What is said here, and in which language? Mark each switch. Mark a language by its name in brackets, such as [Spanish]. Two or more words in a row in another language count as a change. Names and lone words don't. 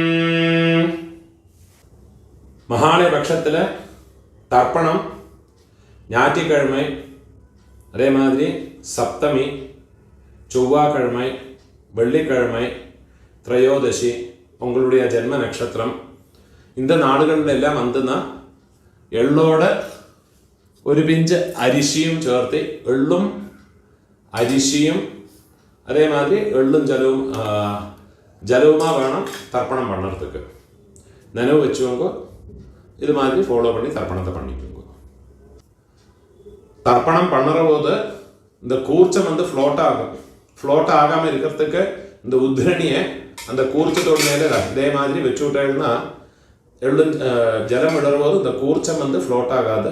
[Tamil] மகாலய பட்சத்தில் தர்ப்பணம் ஞாயிற்றுக்கிழமை, அதே மாதிரி சப்தமி, செவ்வாய்க்கிழமை, வெள்ளிக்கிழமை, திரையோதசி, உங்களுடைய ஜென்ம நட்சத்திரம், இந்த [Malayalam] നാളുകളിലെല്ലാം വന്നുന്ന എള്ളോട് ഒരു പിഞ്ച് അരിശിയും ചേർത്ത് എള്ളും അരിശിയും അതേമാതിരി എള്ളും ജലവുമാ വേണം തർപ്പണം பண்ணுறதுக்கு. [Tamil] நினைவு வச்சுக்கோங்க. இது மாதிரி ஃபாலோ பண்ணி தர்ப்பணத்தை பண்ணிக்கோங்க. தர்ப்பணம் பண்ணுற போது இந்த கூர்ச்சம் வந்து ஃப்ளோட் ஆகாமல் இருக்கிறதுக்கு இந்த உத்ரணியை அந்த கூர்ச்சத்தோட மேலே இதே மாதிரி வச்சு விட்டேன்னா ஜலம் விடுற போது இந்த கூர்ச்சம் வந்து ஃப்ளோட் ஆகாது.